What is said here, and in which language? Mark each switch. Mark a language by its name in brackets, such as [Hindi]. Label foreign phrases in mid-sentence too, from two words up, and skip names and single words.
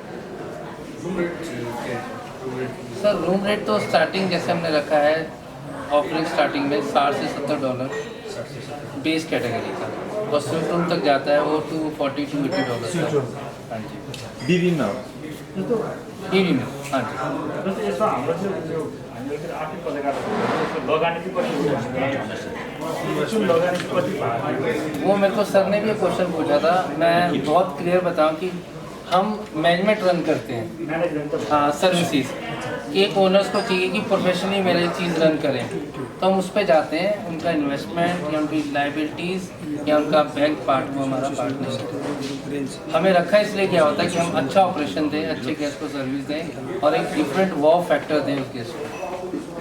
[Hindi] सर [English] room rate [Hindi] तो स्टार्टिंग जैसे हमने रखा है ऑफरिंग स्टार्टिंग में $60 से $70 [English] base category [Hindi] का, और [English] suite room [Hindi] तक जाता है वो $240 to $80। हाँ जी विभिन्न बीवी में। हाँ जी [Nepali] जस्तै यसमा हाम्रो चाहिँ यो हामीले फेरि आर्थिक बजारबाट लगानी चाहिँ कति हो, जुन लगानी कति भएको [Hindi] वो मेरे को सर ने भी ये क्वेश्चन पूछा था। मैं बहुत क्लियर बताऊं कि हम [English] management run [Hindi] करते हैं, [Nepali] म्यानेजमेन्ट त [Hindi] हाँ सर्विसेज। एक ओनर्स को चाहिए कि प्रोफेशनली मेरी चीज़ रन करें, तो हम उस पर जाते हैं। उनका इन्वेस्टमेंट या उनकी लाइबिलिटीज़ या उनका [English] bank part, [Hindi] वो हमारा पार्ट नहीं है। हमें रखा इसलिए क्या होता है कि हम अच्छा ऑपरेशन दें, अच्छे गेस्ट को सर्विस दें और एक [English] different wow factor [Hindi] दें उस गेस्ट को।